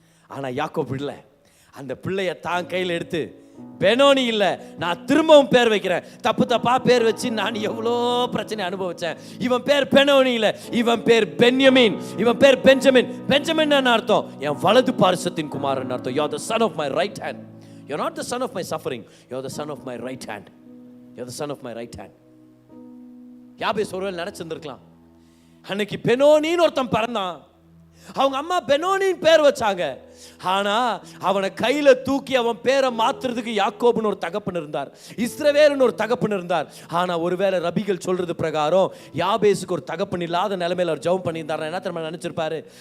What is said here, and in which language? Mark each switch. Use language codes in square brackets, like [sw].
[ta] ஆனால் யாக்கோபு இல்லை, அந்த பிள்ளைய தான் கையில் எடுத்து பெனோனி இல்லை, நான் திரும்பவும் பேர் வைக்கிறேன். தப்பா பேர் வச்சு நான் எவ்வளோ பிரச்சனை அனுபவிச்சேன். இவன் பேர் பெனோனி இல்லை, இவன் பேர் பென்யமீன், இவன் பேர் பெஞ்சமின். பெஞ்சமின் என்ன அர்த்தம்? என் வலது பாரிசத்தின் குமாரன் அர்த்தம். [en] You are the son of my right hand. You are not the son of my suffering. You are the son of my right hand. You are the son of my right hand. [ta] யாபேஸ் ஒருவேளை நினைச்சிருந்திருக்கலாம், அன்னைக்கு பெனோனின்னு ஒருத்தன் பிறந்தான், அவங்க அம்மா பெனோனின்னு பேர் வச்சாங்க. ஆனா அவனை கையில தூக்கி அவன் பேரை மாத்துறதுக்கு யாக்கோபுன்னு ஒரு தகப்பன் இருந்தார், இஸ்ரவேல்னு ஒரு தகப்பன் இருந்தார். ஆனா ஒருவேளை ரபிகள் சொல்றது பிரகாரம் யாபேஸுக்கு ஒரு தகப்பன் இல்லாத நிலைமையில அவர் ஜெபம் பண்ணியிருந்தார். என்ன தெரியுமா நினைச்சிருப்பாரு?